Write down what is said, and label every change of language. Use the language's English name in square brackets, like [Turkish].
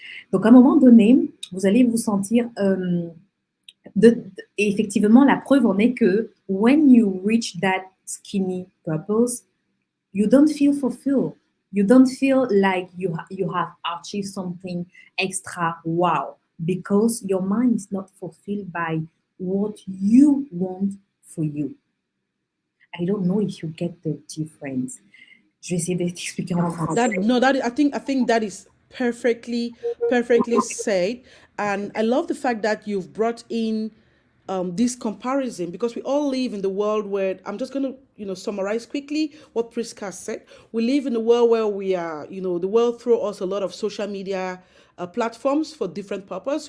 [French] Donc à un moment donné, vous allez vous sentir et effectivement, la preuve en est que [English] when you reach that skinny purpose, you don't feel fulfilled. You don't feel like you have achieved something extra wow because your mind is not fulfilled by what you want for you. I don't know if you get the difference. [French] Je vais essayer d'expliquer en français. [English] I think that is perfectly said, and I love the fact that you've brought in this comparison, because we all live in the world where, I'm just going to summarize quickly what Priska said. We live in a world where we are, the world throws us a lot of social media platforms for different purposes.